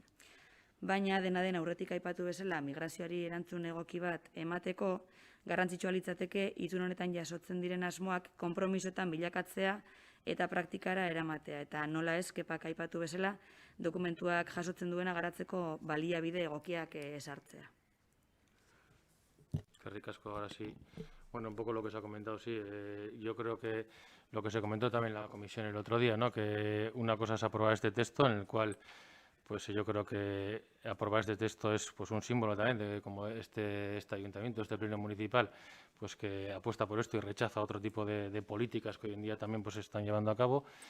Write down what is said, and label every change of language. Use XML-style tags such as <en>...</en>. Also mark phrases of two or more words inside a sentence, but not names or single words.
<eu>Baina, dena den aurretik aipatu bezala, migrazioari erantzun egoki bat emateko, garrantzitsua litzateke itun honetan jasotzen diren asmoak konpromisoetan bilakatzea eta praktikara eramatea. Eta nola ez, Kepak aipatu bezala, dokumentuak jasotzen duena garatzeko baliabide egokiak esartzea. Eskerrik asko,</eu> <es>ahora sí. Bueno, un poco lo que se ha comentado, sí. Yo creo que lo que se comentó también en la comisión el otro día, ¿no? Que una cosa es aprobar este texto en el cual, pues yo creo que aprobar este texto es pues un símbolo también de como este ayuntamiento, este pleno municipal, pues que apuesta por esto y rechaza otro tipo de políticas que hoy en día también pues se están llevando a cabo.</es>